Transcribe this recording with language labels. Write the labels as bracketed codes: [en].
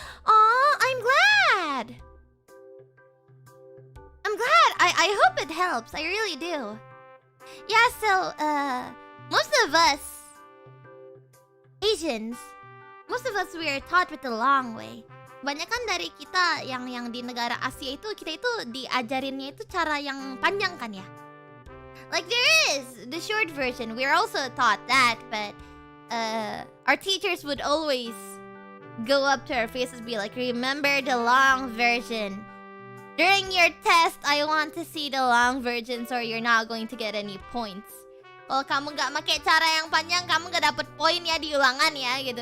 [en] Aw, I'm glad. I hope it helps. I really do. Yeah, so, most of us Asians, most of us we are taught with the long way. [id] Banyak kan dari kita yang di negara Asia itu, kita itu diajarinnya itu cara yang panjang kan ya. [en] Like there is the short version. We're also taught that, but our teachers would always go up to our faces and be like, remember the long version. During your test, I want to see the long version so you're not going to get any points. [id] Kalau kamu gak pakai cara yang panjang, kamu gak dapet poin ya di ulangan ya gitu.